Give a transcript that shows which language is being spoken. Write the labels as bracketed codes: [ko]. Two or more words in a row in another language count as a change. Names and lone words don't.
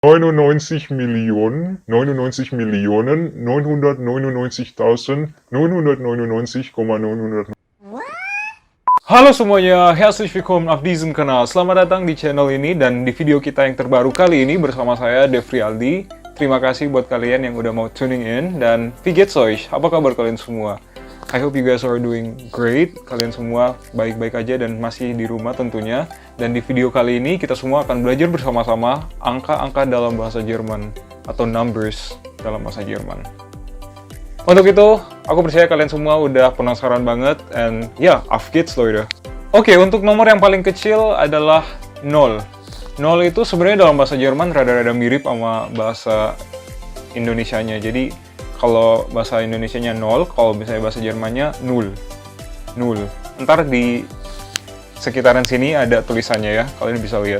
[id] 99.999.999. Halo semuanya, [de] herzlich willkommen auf diesem Kanal. [id] Selamat datang di channel ini dan di video kita yang terbaru kali ini bersama saya Devri Aldi. Terima kasih buat kalian yang udah mau [en] tuning in [id] dan [de] wie geht's euch? [id] Apa kabar kalian semua? [en] I hope you guys are doing great. [id] Kalian semua baik-baik aja dan masih di rumah tentunya. Dan di video kali ini kita semua akan belajar bersama-sama angka-angka dalam bahasa Jerman atau numbers dalam bahasa Jerman. Untuk itu, aku percaya kalian semua udah penasaran banget, and ya, [de] auf geht's, Leute. [id] Oke, untuk nomor yang paling kecil adalah 0. 0 itu sebenarnya dalam bahasa Jerman rada-rada mirip sama bahasa Indonesianya. Jadi, kalau bahasa Indonesianya 0, kalau misalnya bahasa Jermannya 0. 0. Ntar di sekitaran sini ada tulisannya ya, kalian bisa lihat.